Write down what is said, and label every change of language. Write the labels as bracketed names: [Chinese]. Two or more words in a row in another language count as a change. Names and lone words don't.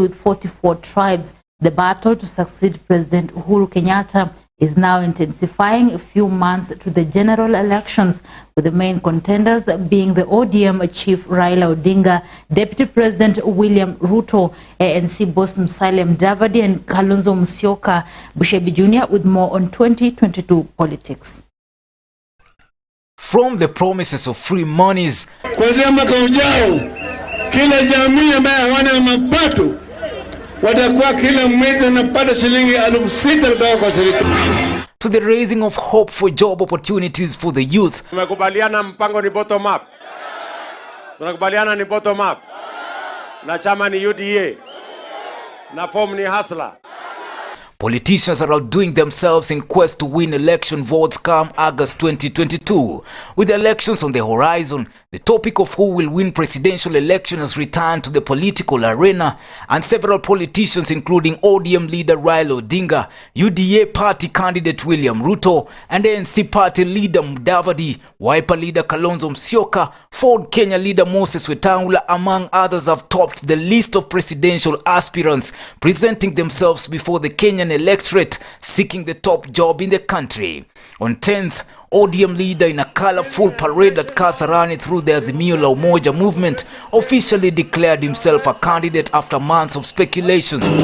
[English] With 44 tribes, the battle to succeed President Uhuru Kenyatta is now intensifying a few months to the general elections, with the main contenders being the ODM chief Raila Odinga, Deputy President William Ruto, ANC boss Musalia Mudavadi, and Kalonzo Musyoka Bushebi Jr. With more on 2022 politics. From the promises of free monies, [Swahili] kuanzia mwaka ujao kila jamii ambaye hawana mapato watakuwa kila mwezi anapata shilingi 6,000 kutoka kwa serikali, [English] to the raising of hope for job opportunities for the youth. [Swahili] Tumekubaliana mpango ni [English] bottom up. [Swahili] Tunakubaliana ni [English] bottom up. [Swahili] Na chama ni UDA. Na form ni hustler. [English] Politicians are outdoing themselves in quest to win election votes come August 2022. With elections on the horizon, the topic of who will win presidential election has returned to the political arena, and several politicians including ODM leader Raila Odinga, UDA party candidate William Ruto, and ANC party leader Mudavadi, Wiper leader Kalonzo Musyoka, Ford Kenya leader Moses Wetangula, among others, have topped the list of presidential aspirants presenting themselves before the Kenyan electorate seeking the top job in the country. On 10th, ODM leader in a colorful parade at Kasarani through the Azimio la Umoja movement officially declared himself a candidate after months of speculations.